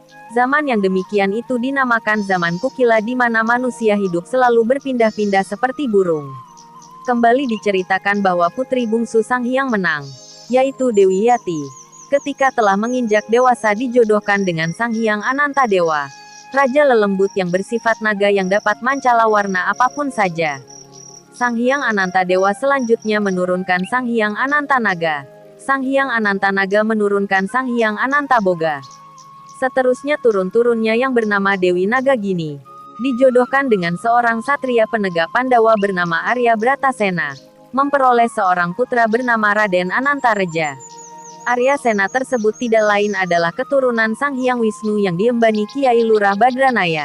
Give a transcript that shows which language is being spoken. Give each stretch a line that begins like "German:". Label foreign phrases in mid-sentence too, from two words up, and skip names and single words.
Indonesian: Zaman yang demikian itu dinamakan zaman Kukila di mana manusia hidup selalu berpindah-pindah seperti burung. Kembali diceritakan bahwa putri bungsu Sang Hyang menang, yaitu Dewi Yati. Ketika telah menginjak dewasa dijodohkan dengan Sang Hyang Ananta Dewa, raja lelembut yang bersifat naga yang dapat mancala warna apapun saja. Sang Hyang Ananta Dewa selanjutnya menurunkan Sang Hyang Ananta Naga. Sang Hyang Ananta Naga menurunkan Sang Hyang Ananta Boga. Seterusnya turun-turunnya yang bernama Dewi Nagagini dijodohkan dengan seorang satria penegak Pandawa bernama Arya Bratasena, memperoleh seorang putra bernama Raden Anantareja. Arya Sena tersebut tidak lain adalah keturunan Sang Hyang Wisnu yang diembani Kiai Lurah Badranaya.